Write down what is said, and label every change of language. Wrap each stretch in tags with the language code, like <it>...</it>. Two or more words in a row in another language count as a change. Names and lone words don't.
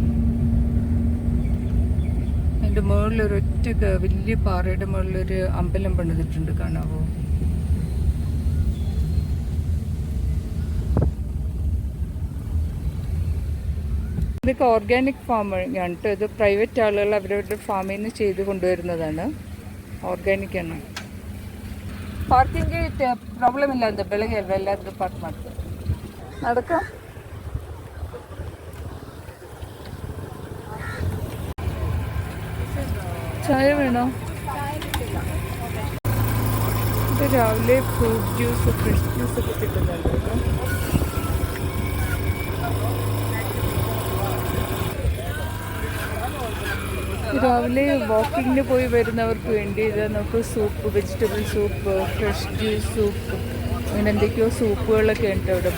<ml>അതിൻ്റെ മുകളിലൊരു ഒറ്റ വലിയ പാറയുടെ മുകളിലൊരു അമ്പലം പണിതിട്ടുണ്ട്, കാണാവോ? ഇതൊക്കെ</ml> <en>organic farming</en> <ml>ആണ് കേട്ടോ. ഇത് പ്രൈവറ്റ് ആളുകൾ അവരവരുടെ ഫാമിൽ നിന്ന് ചെയ്ത് കൊണ്ടുവരുന്നതാണ്. ഓർഗാനിക് ആണ്.</ml> <kn>ಪಾರ್ಕಿಂಗ್ಗೆ ಪ್ರಾಬ್ಲಮ್ ಇಲ್ಲ ಅಂತ ಬೆಳಗ್ಗೆ ಅಲ್ವಾ ಎಲ್ಲಾದರೂ ಪಾರ್ಕ್ ಮಾಡ್ತಾರೆ.</kn> <ml>ಅದಕ್ಕೆ ചായ വേണോ? ഇത് രാവിലെ</ml> <en>fruit juice, fresh juice</en> <ml>ഒക്കെ കിട്ടുന്നുണ്ട് കേട്ടോ. രാവിലെ വാക്കിങ്ങിന് പോയി വരുന്നവർക്ക് വേണ്ടി ഇത് നമുക്ക് സൂപ്പ്,</ml> <en>vegetable soup, fresh juice soup,</en> <ml>അങ്ങനെ എന്തൊക്കെയോ സൂപ്പുകളൊക്കെ ഉണ്ട് ഇവിടെ.</ml>